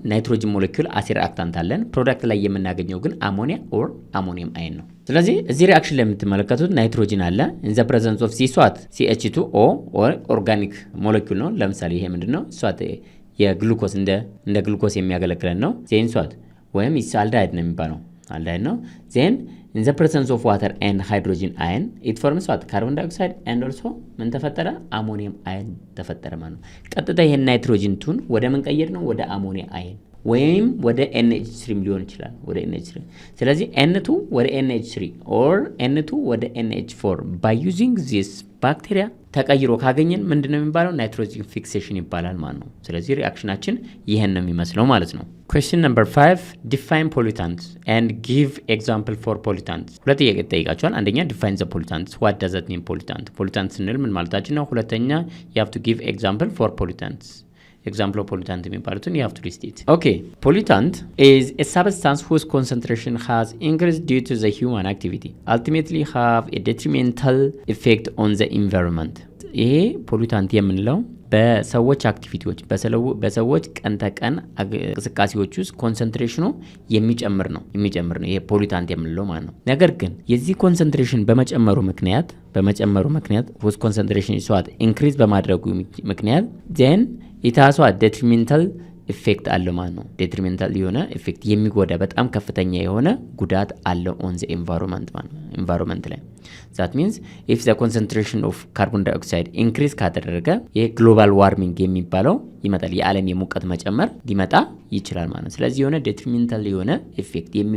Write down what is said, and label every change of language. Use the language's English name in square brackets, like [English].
[Amharic] ናይትሮጅን ሞለኪውል አሲድ ሪአክታንት አለን። ፕሮዳክት ላይ የምናገኘው ግን አሞኒያ ኦር አሞኒየም አይን ነው። ስለዚህ እዚህ ሪአክሽን ላይ የምትመለከቱት ናይትሮጅን አለ [English] in the presence of CH2O or organic molecule [Amharic] ነው። ለምሳሌ ይሄ ምንድነው? ሷት የግሉኮስ እንደ ግሉኮስ የሚያገለግለን ነው። ዜን ሷት ወይም አልዳይድ ነው የሚባለው አልዳይድ ነው። ዜን [English] in the presence of water and hydrogen ion it forms what? carbon dioxide and also [Amharic] ምን ተፈጠረ? አሞኒየም አይን ተፈጠረ ማለት ነው። ቀጥታ ይሄን ናይትሮጅን ቱን ወደ ምን ቀየር ነው? ወደ አሞኒያ አይን ወይም ወደ NH3 ሊሆን ይችላል። ወደ NH3 ስለዚህ N2 ወደ NH3 or N2 ወደ NH4 by using this bacteria ተቀይሮ ካገኘን ምንድነው የሚባለው? [English] ናይትሮጅን ፊክሴሽን ይባላል ማለት ነው። ስለዚህ ሪአክሽናችን ይሄን ነው የሚመስለው ማለት ነው። question number 5 define pollutants and give example for pollutants። [Amharic] ሁለት ጥያቄ ተጠይቃችኋል። አንደኛ [English] define the pollutants what does that mean? [Amharic] pollutant ስንል ምን ማለታችን ነው? ሁለተኛ [English] you have to give example for pollutants። example of pollutant [Amharic] የሚባሉትን [English] you have to list it. Okay, pollutant is a substance whose concentration has increased due to the human activity, ultimately have a detrimental effect on the environment. [Amharic] ይሄ ፖሉታንት የምንለው በሰዎች አክቲቪቲዎች በሰዎች ቀን ተቀን እንቅስቃሴዎች ውስጥ ኮንሰንትሬሽኑ የሚጨምር ነው ይሄ ፖሊታንት የምንለው ማለት ነው። ነገር ግን የዚህ ኮንሰንትሬሽን በመጨመሩ ምክንያት ውስጥ ኮንሰንትሬሽን ይሷት ኢንክሪዝ በማድረጉ ምክንያት ዜን ኢታሷ ዴትሪሜንታል ኢፌክት አለው ማለት ነው። ዴትሪሜንታል የሆነ ኢፌክት የሚጎዳ በጣም ከፍተኛ የሆነ ጉዳት አለው ኦን ዘ ኢንቫይሮንመንት ማለት ነው። ኢንቫይሮንመንት ላይ [English] that means if the concentration of carbon dioxide increase [Amharic] ካደረገ የግሎባል ዋርሚንግ የሚባለው ይመጣል። የዓለም የሙቀት መጨመር ሊመጣ ይችላል ማለት ነው። ስለዚህ የሆነ ዴትሪሜንታል የሆነ ኢፌክት